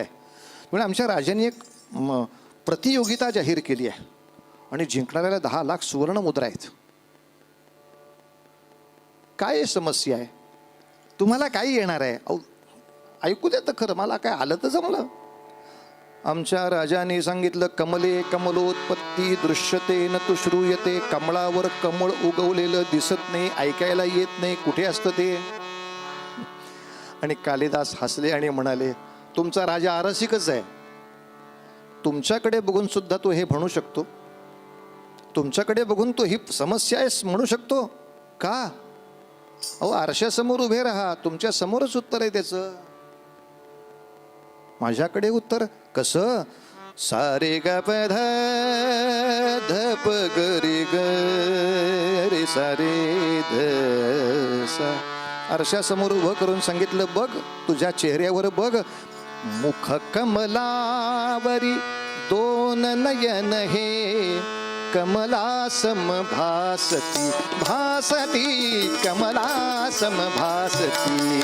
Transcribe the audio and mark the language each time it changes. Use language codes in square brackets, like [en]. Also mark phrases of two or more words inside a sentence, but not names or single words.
[mr] म्हणजे आमच्या राजाने एक प्रतियोगिता जाहीर केली आहे आणि जिंकणाऱ्याला 10 लाख सुवर्ण मुद्रा आहेत. काय समस्या आहे? तुम्हाला काय येणार आहे? ऐकू द्या तर खरं, मला काय आलं तर जमलं. आमच्या राजाने सांगितलं, [sa] कमले कमलोत्पत्ती दृश्यते न तु श्रूयते. [mr] कमळावर कमळ उगवलेलं दिसत नाही, ऐकायला येत नाही, कुठे असतं ते? आणि कालिदास हसले आणि म्हणाले, तुमचा राजा आरसिकच आहे. तुमच्याकडे बघून सुद्धा तो हे म्हणू शकतो, तुमच्याकडे बघून तो ही समस्या आहे म्हणू शकतो का? अहो, आरशासमोर उभे राहा, तुमच्या समोरच उत्तर आहे त्याचं. माझ्याकडे उत्तर कसं? सारे ग प ध ध प ग रे ग रे सारे ध सा. आरशासमोर उभं करून सांगितलं, बघ तुझ्या चेहऱ्यावर बघ, मुख कमलावरी 2 नयन हे, कमला समभासती भासती, कमला समभासती.